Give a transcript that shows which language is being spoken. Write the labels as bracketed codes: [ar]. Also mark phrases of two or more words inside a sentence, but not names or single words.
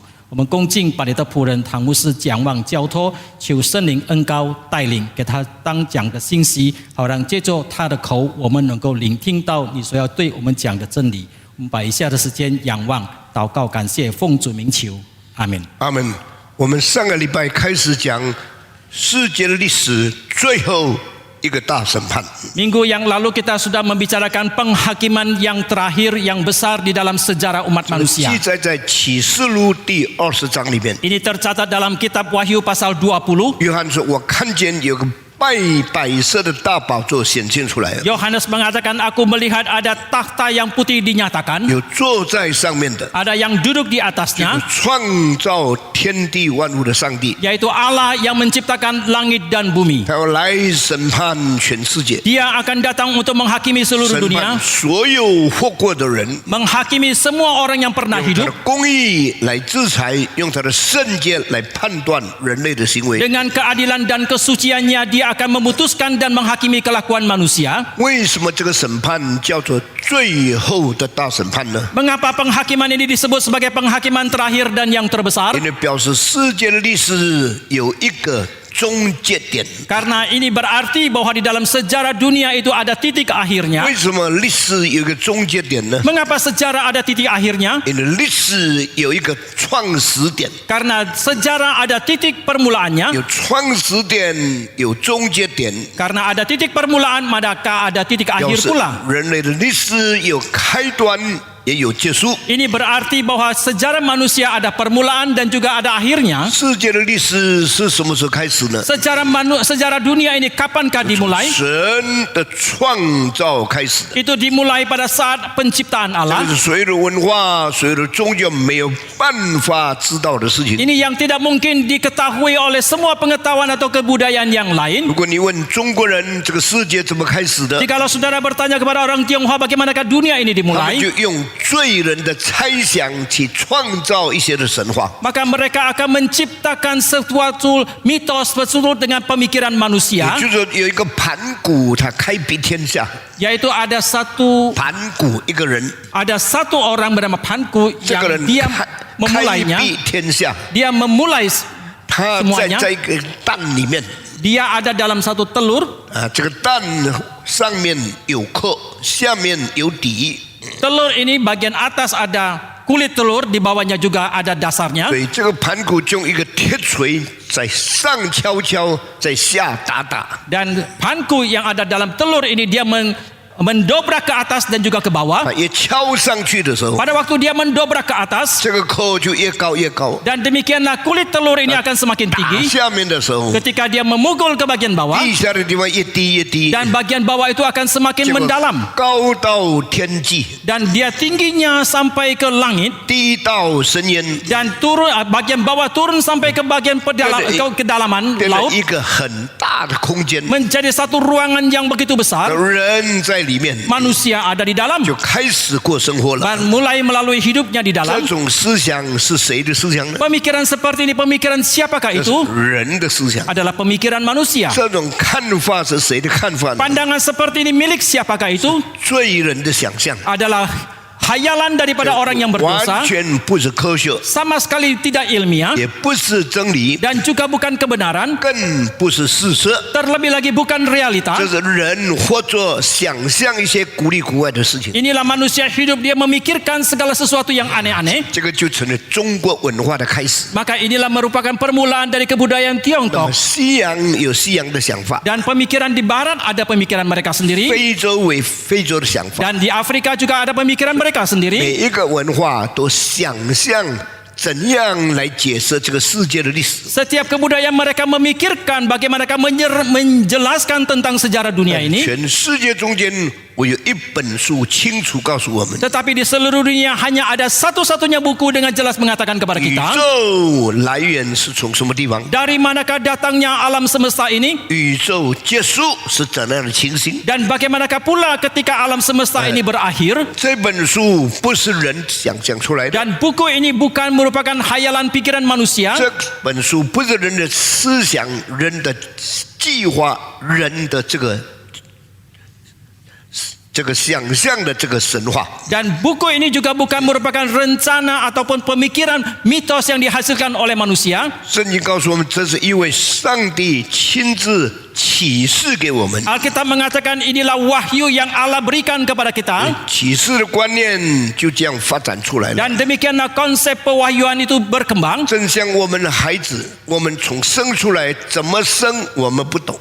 [zh] 我们恭敬把你的仆人唐牧师讲望交托，求圣灵恩膏带领，给他当讲的信息，好让借着他的口，我们能够聆听到你所要对我们讲的真理。我们把以下的时间仰望、祷告、感谢，奉主名求，阿门。阿门。我们上个礼拜开始讲世界的历史最后一个大审判。 [id] Minggu yang lalu kita sudah membicarakan penghakiman yang terakhir yang besar di dalam sejarah umat [zh] 记 [id] manusia. [zh] 载在启示录第20章里面。 [id] Ini tercatat dalam kitab Wahyu pasal 20. [zh] 约翰说：“我看见有个摆设的大宝座显现出来了， [id] Yohanes mengatakan, aku melihat ada takhta yang putih dinyatakan, [zh] 有坐在上面的， [id] ada yang duduk di [zh] 有 [id] atasnya, [zh] 创造天地万物的上帝， [id] yaitu Allah yang menciptakan langit dan bumi. [zh] 他要来审判全世界， [id] Dia akan datang untuk menghakimi seluruh [zh] 审 [id] dunia, [zh] 判所有活过的人， [id] menghakimi semua orang yang pernah [zh] 用他 [id] hidup [zh] 的公义来制裁，用他的圣洁来判断人类的行为。 [id] dengan keadilan dan kesuciannya. Dia akan memutuskan dan menghakimi kelakuan manusia. [zh] 为什么这个审判叫做最后的大审判呢？ [id] Mengapa penghakiman ini disebut sebagai penghakiman terakhir dan yang terbesar? [zh] 因为表示世界的历史有一个终结点。 [id] Karena ini berarti bahwa di dalam sejarah dunia itu ada titik akhirnya. [zh] 为什么历史有一个终结点呢？ [id] Mengapa sejarah ada titik akhirnya? [zh] 因为历史有一个创始点， [id] Karena sejarah ada titik permulaannya. [zh] 有创始点，有终结点。 [id] Karena ada titik permulaan, maka ada titik [zh] 表 [id] akhir [zh] 示 [id] pula. [zh] 人类的历史有开端，也有结束。 [id] Ini berarti bahwa sejarah manusia ada permulaan dan juga ada akhirnya. [zh] 世界的历史是什么时候开始呢？ [id] Sejarah dunia ini kapankah dimulai? [zh] 神的创造开始。 [id] Itu dimulai pada saat penciptaan [zh] 这 [id] Allah. [zh] 是所有的文化、所有的宗教没有办法知道的事情。 [id] Ini yang tidak mungkin diketahui oleh semua pengetahuan atau kebudayaan yang lain. [zh] 如果你问中国人这个世界怎么开始的， [id] Jikalau saudara bertanya kepada orang Tionghoa bagaimanakah dunia ini [zh] 他们 [id] dimulai, [zh] 就用罪人的猜想去创造一些的神话。 [id] maka mereka akan menciptakan sesuatu mitos sesuatu dengan pemikiran [zh] 也 [id] manusia, [zh] 就是说，有一个盘古，他开辟天下。 [id] yaitu ada satu [zh] 盘古一个人， [id] orang bernama Panku [zh] 这个 [id] yang [zh] 人 [id] dia [zh] 开 [id] memulainya, [zh] 辟天下。 [id] dia memulai [zh] 他 [id] semuanya. [zh] 在一个蛋里面 [id] Dia ada dalam satu telur. [zh] 啊，这个蛋上面有壳，下面有底。 [id] Telur ini bagian atas ada kulit telur, di bawahnya juga ada dasarnya. [zh] 所以这个盘古就用一个铁锤在上敲敲，在下打打。 [id] Dan Panku yang ada dalam telur ini dia mendobrak ke atas dan juga ke bawah. [zh] 啊，一敲上去的时候， [id] Pada waktu dia mendobrak ke atas, [zh] 这个壳就越高越高。 [id] dan demikianlah kulit telur ini akan semakin [zh] 打 [id] tinggi. [zh] 下面的时候， [id] Ketika dia memukul ke bagian bawah, [zh] 地下的地方越低越低， [id] dan bagian bawah itu akan semakin [zh] 结果 [id] mendalam. [zh] 高到天际， [id] Dan dia tingginya sampai ke langit, [zh] 低到深渊， [id] dan turun bagian bawah turun sampai ke bagian kedalaman [zh] 变成 [id] laut, [zh] 一个很大的空间， [id] menjadi satu ruangan yang begitu besar. [zh] 人在里面 [id] Manusia ada di dalam [zh] 就开始过生活了。 [id] dan mulai melalui hidupnya di [zh] 这 [id] dalam. [zh] 种思想是谁的思想呢？ [id] Pemikiran seperti ini, pemikiran siapakah [zh] 这是 [id] itu? [zh] 人的思想。 [id] Adalah pemikiran manusia. [zh] 这种看法是谁的看法呢？ [id] Pandangan seperti ini milik siapakah itu? [zh] 罪人的想象， [id] Adalah hayalan daripada orang yang [zh] 完 [id] berdosa, [zh] 全不是科学， [id] sama sekali tidak ilmiah [zh] 也不是真理， [id] dan juga bukan kebenaran, [zh] 更不是事实。 [id] terlebih lagi bukan realita. [zh] 这是人或者想象一些古里古外的事情， [id] Inilah manusia hidup, dia memikirkan segala sesuatu yang aneh-aneh. [zh] 这个就成了中国文化的开始。 [id] Maka inilah merupakan permulaan dari kebudayaan [zh] 那么 [id] Tiongkok. [zh] 西洋有西洋的想法， [id] Dan pemikiran di barat ada pemikiran mereka sendiri. [zh] 非洲为非洲的想法， [id] Dan di Afrika juga ada pemikiran mereka [zh] 每 [id] sendiri. [zh] 一个文化都想象怎样来解释这个世界的历史。 [id] Setiap kebudayaan mereka memikirkan bagaimanakah menjelaskan tentang sejarah dunia ini. [zh] 全世界中间，我有一本书清楚告诉我们， [id] Tetapi di seluruh dunia hanya ada satu-satunya buku dengan jelas mengatakan kepada [zh] 宇 [id] kita [zh] 宙来源是从什么地方？ [id] dari manakah datangnya alam semesta ini [zh] 宇宙结束是怎样的情形？ [id] dan bagaimanakah pula ketika alam semesta ini berakhir. [zh] 这本书不是人想象出来的， [id] Dan buku ini bukan merupakan hayalan pikiran manusia. [zh] 这本书不是人的思想、人的计划、人的这个想象的这个神话。 [id] Dan buku ini juga bukan merupakan rencana ataupun pemikiran mitos yang dihasilkan oleh manusia. [zh] 圣经告诉我们，这是一位上帝亲自启示给我们。 [id] Alkitab mengatakan inilah wahyu yang Allah berikan kepada kita. [zh] 启示的观念就这样发展出来了。 [id] Dan demikianlah konsep pewahyuan itu berkembang. [zh] 正像我们的孩子，我们从生出来怎么生，我们不懂，